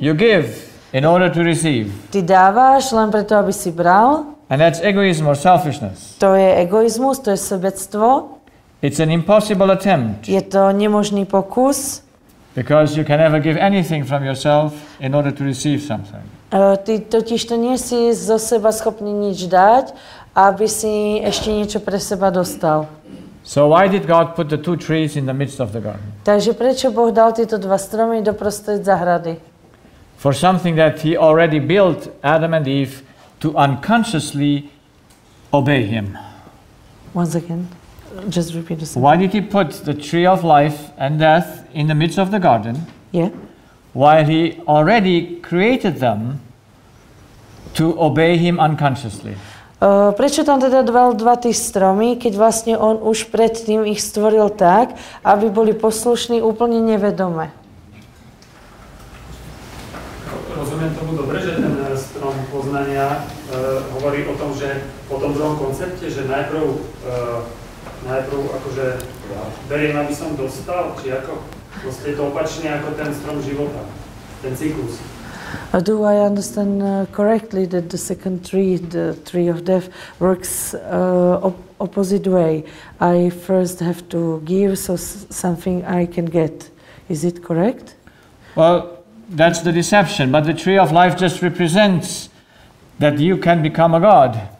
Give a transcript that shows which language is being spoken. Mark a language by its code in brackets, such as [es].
[en] You give in order to receive. [sk] ty dávaš len preto, aby si bral. [en] And that's egoism or selfishness. [sk] To je egoizmus, to je sebectvo. [en] It's an impossible attempt [sk] Je to nemožný pokus. [en] because you can never give anything from yourself in order to receive something. [sk] Ty totiž to nie si zo seba schopný nič dať, aby si ešte niečo pre seba dostal. [en] So why did God put the two trees in the midst of the garden? [sk] Takže prečo Boh dal tieto dva stromy doprostred zahrady? [en] For something that he already built Adam and Eve to unconsciously obey him. Once again, just repeat the sentence. Why did he put the tree of life and death in the midst of the garden Yeah. while he already created them to obey him unconsciously? [sk] Prečo tam teda dal dva tí stromy, keď vlastne on už predtým ich stvoril tak, aby boli poslušní úplne nevedome? Rozumiem tomu dobre, že ten strom poznania hovorí o tom, že po tom druhom koncepte, že najprv akože beriem, aby som dostal, či ako? Vlastne je to opačne ako ten strom života, ten cyklus. [en] Do I understand correctly that the second tree, the tree of death, works opposite way? I first have to give so something I can get. Is it correct? Well, that's the deception, but the tree of life just represents that you can become a God.